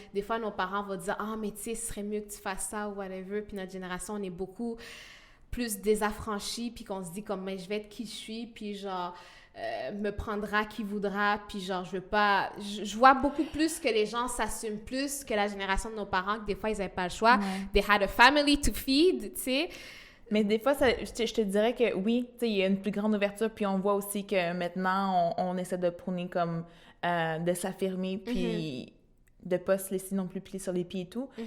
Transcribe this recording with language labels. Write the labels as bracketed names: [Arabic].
[French] Des fois, nos parents vont dire « Ah, mais tu sais, ce serait mieux que tu fasses ça ou whatever. » Puis notre génération, on est beaucoup plus désaffranchis, puis qu'on se dit comme « Mais je vais être qui je suis, puis genre... » me prendra qui voudra, puis genre, je veux pas... Je vois beaucoup plus que les gens s'assument plus que la génération de nos parents, que des fois, ils n'avaient pas le choix. [English] They had a family to feed, [French] tu sais. Mais des fois, je te dirais que oui, tu sais, il y a une plus grande ouverture, puis on voit aussi que maintenant, on essaie de prôner comme de s'affirmer, puis de pas se laisser non plus plier sur les pieds et tout.